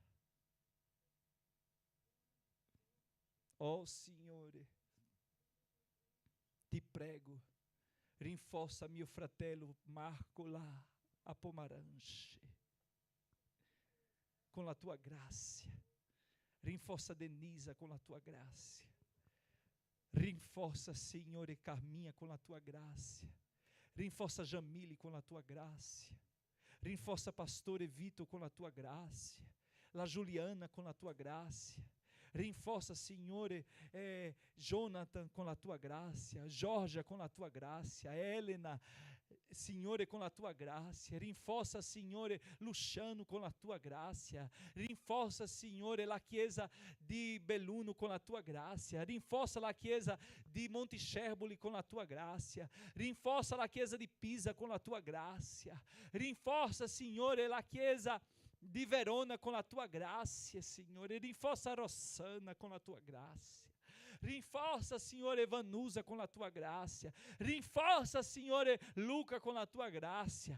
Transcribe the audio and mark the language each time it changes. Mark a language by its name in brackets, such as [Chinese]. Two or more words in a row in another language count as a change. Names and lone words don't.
[Italian] Oh Signore, ti prego, rinforza mio fratello Marco là a Pomaranche con la tua grazia. Rinforza Denisa con la tua grazia. Rinforza, Signore, Carminha con la tua grazia. Rinforza Jamile con la tua grazia. Rinforza Pastore [Portuguese] Vitor com a tua graça. La Juliana com a tua graça. Rinforça, Signore, Jonathan com a tua graça. Georgia com a tua graça. Helena, Signore, com a tua graça. Rinforça, Signore, Luciano com a tua graça. Rinforça, Signore, la Chiesa di Belluno com a tua graça. Rinforça la Chiesa di Monticerboli com a tua graça. Rinforça la Chiesa di Pisa com a tua graça. Rinforça, Signore, la Chiesa di Verona com a tua graça, Signore. Rinforça a Rossana com a tua graça. Rinforça, Signore, Vanusa com a tua graça. Rinforça, Signore, Luca com a tua graça.